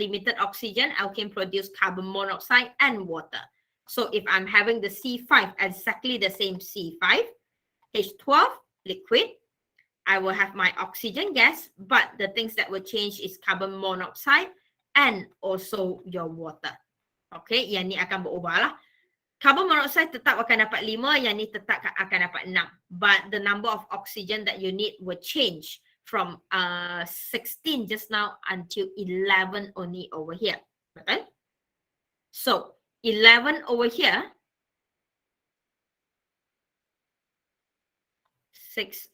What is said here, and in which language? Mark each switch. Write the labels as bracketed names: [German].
[English] Limited oxygen, alkane produce carbon monoxide and water. So if I'm having the C5, exactly the same C5, H12, liquid, I will have my oxygen gas, but the things that will change is carbon monoxide and also your water. [Malay] Okay, yang ni akan berubah lah. Carbon monoxide tetap akan dapat 5, yang ni tetap akan dapat 6. [English] But the number of oxygen that you need will change from 16 just now until 11 only over here. Okay? So 11 over here, 6.